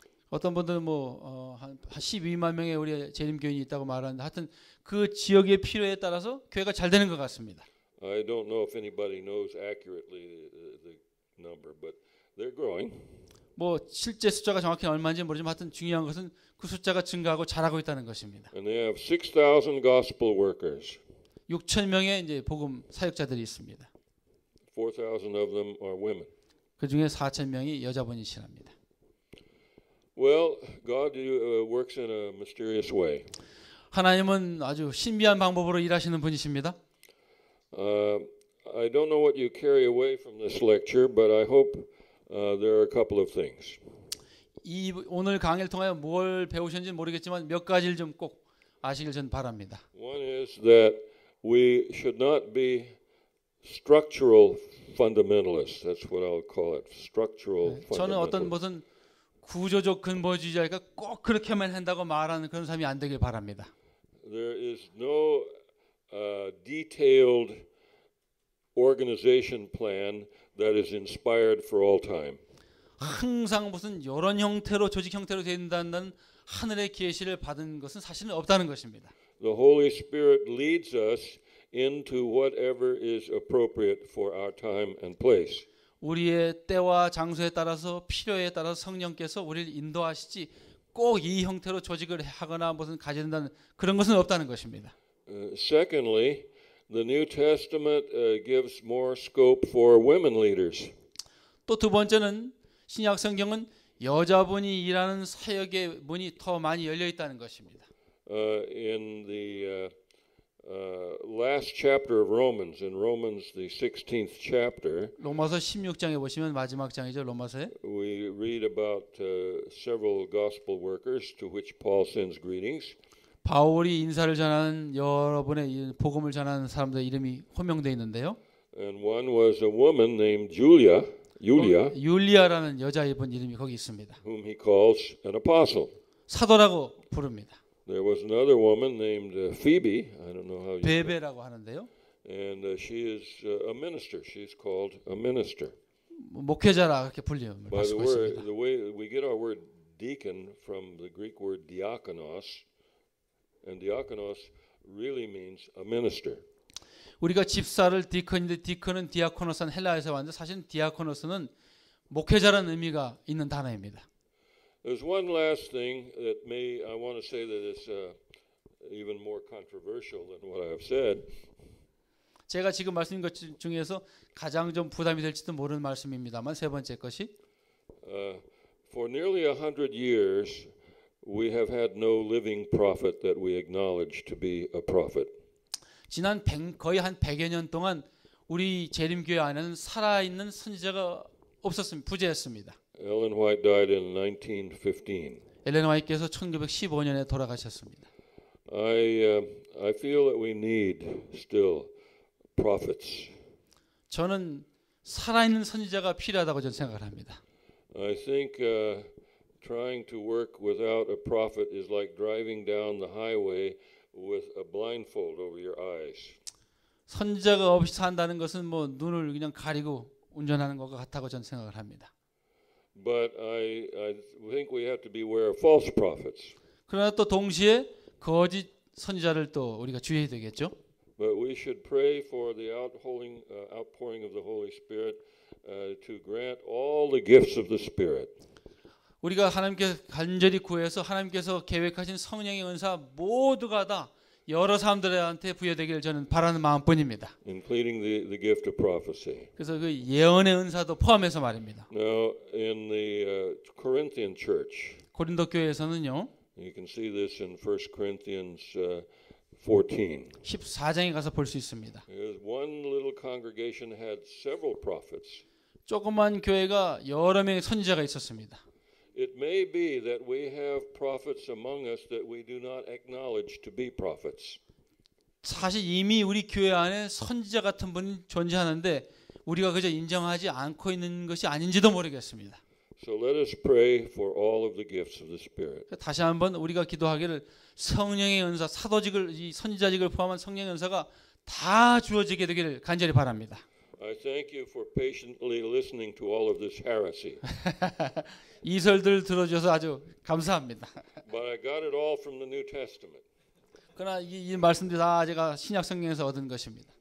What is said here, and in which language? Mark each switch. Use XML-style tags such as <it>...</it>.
<ko>어떤 분들은 한 12만 명의 우리 재림교인이 있다고 말하는데 하여튼 그 지역의 필요에 따라서 교회가 잘 되는 것 같습니다.</ko> <en>I don't know if anybody knows accurately the number, but they're growing.</en> <ko>실제 숫자가 정확히 얼마인지 모르지만 하여튼 중요한 것은 그 숫자가 증가하고 잘하고 있다는 것입니다.</ko> <en>And they have 6,000 gospel workers.</en> <ko>6천 명의 이제 복음 사역자들이 있습니다.</ko> <en>4,000 of them are women.</en> <ko>그 중에 4천 명이 여자분이시랍니다.</ko> <en>Well, God works in a mysterious way.</en> <ko>하나님은 아주 신비한 방법으로 일하시는 분이십니다.</ko> <en>I don't know what you carry away from this lecture, but I hope there are a couple of things.</en> <ko>오늘 강의를 통하여 뭘 배우셨는지 모르겠지만 몇 가지를 좀 꼭 아시길 전 바랍니다.</ko> <en>One is that we should not be structural fundamentalists. That's what I'll call it. Structural</en> <ko>저는 어떤</ko> <en>fundamentalists.</en> <ko>무슨 구조적 근본주의자가 꼭 그렇게만 한다고 말하는 그런 사람이 안 되길 바랍니다.</ko> <en>There is no detailed organization plan that is inspired for all time.</en> <ko>항상 무슨 이런 형태로 조직 형태로 된다는 하늘의 계시를 받은 것은 사실은 없다는 것입니다.</ko> <en>The Holy Spirit leads us into whatever is appropriate for our time and place.</en> <ko>우리의 때와 장소에 따라서 필요에 따라서 성령께서 우리를 인도하시지 꼭 이 형태로 조직을 하거나 무슨 가져야 된다는 그런 것은 없다는 것입니다.</ko> <en>Secondly, the New Testament gives more scope for women leaders.</en> <ko>또 두 번째는 신약 성경은 여자분이 일하는 사역의 문이 더 많이 열려 있다는 것입니다.</ko> <en>In the last chapter of Romans, in Romans the 16th chapter,</en> <ko>로마서 16장에 보시면 마지막 장이죠. 로마서에</ko> <en>we read about several gospel workers to which Paul sends greetings.</en> <ko>바울이 인사를 전하는 여러분의 이 복음을 전하는 사람들의 이름이 호명되어 있는데요.</ko> <en>And one was a woman named Julia,</en> <ko>율리아라는 여자이분 이름이 거기 있습니다.</ko> <en>whom he calls an apostle.</en> <ko>사도라고 부릅니다.</ko> <en>There was another woman named Phoebe, I don't know how you</en> <ko>베베라고 하는데요.</ko> <en>and she is a minister. She's called a minister.</en> <ko>목회자라 그렇게 불리는</ko> <en>By the</en> <ko>받고</ko> <en>word,</en> <ko>있습니다.</ko> <en>the way we get our word deacon from the Greek word diakonos, and diakonos really means a minister.</en> <ko>우리가 집사를 디컨인데 디컨은 디아코노스는 헬라에서 왔는데 사실 디아코노스는 목회자라는 의미가 있는 단어입니다.</ko> <en>There's one last thing that I want to say that is even more controversial than what I have said.</en> <ko>제가 지금 말씀드린 것 중에서 가장 좀 부담이 될지도 모르는 말씀입니다만 세 번째 것이</ko> <en>For nearly 100 years, we have had no living prophet that we acknowledge to be a prophet.</en> <ko>지난 거의 한 100여 년 동안 우리 재림교회 안에는 살아있는 선지자가 없었습니다. 부재했습니다.</ko> <en>Ellen White died in 1915.</en> <ko>엘렌 화이트께서 1915년에 돌아가셨습니다.</ko> <en>I feel that we need still prophets.</en> <ko>저는 살아있는 선지자가 필요하다고 저는 생각을 합니다.</ko> <en>I think trying to work without a prophet is like driving down the highway with a blindfold over your eyes.</en> <ko>선지자가 없이 산다는 것은 뭐 눈을 그냥 가리고 운전하는 것과 같다고 저는 생각을 합니다.</ko> <en>But I think we have to beware of false prophets.</en> <ko>그러나 또 동시에 거짓 선지자를 또 우리가 주의해야 되겠죠.</ko> <en>But we should pray for the outpouring of the Holy Spirit to grant all the gifts of the Spirit.</en> <ko>우리가 하나님께 간절히 구해서 하나님께서 계획하신 성령의 은사 모두가 다 여러 사람들한테 부여되기를 저는 바라는 마음뿐입니다.</ko> <en>Including the gift of prophecy.</en> <ko>그래서 그 예언의 은사도 포함해서 말입니다.</ko> <en>Now, in the Corinthian church,</en> <ko>고린도 교회에서는요.</ko> <en>you can see this in 1 Corinthians 14.</en> <ko>14장에 가서 볼 수 있습니다.</ko> <en>One little congregation had several prophets.</en> <ko>조그만 교회가 여러 명의 선지자가 있었습니다.</ko> <en>It may be that we have prophets among us that we do not acknowledge to be prophets.</en> <ko>사실 이미 우리 교회 안에 선지자 같은 분이 존재하는데 우리가 그저 인정하지 않고 있는 것이 아닌지도 모르겠습니다.</ko> <en>So let us pray for all of the gifts of the Spirit.</en> <ko>다시 한번 우리가 기도하기를 성령의 은사, 사도직을 이 선지자직을 포함한 성령의 은사가 다 주어지게 되기를 간절히 바랍니다.</ko> <en>I thank you for patiently listening to all of this heresy.</en> <ko>이설들 들어주셔서 아주 감사합니다.</ko> <en>But I got it all from the New Testament.</en> <ko>그러나 이 말씀들이 다 제가 신약 성경에서 얻은 것입니다.</ko>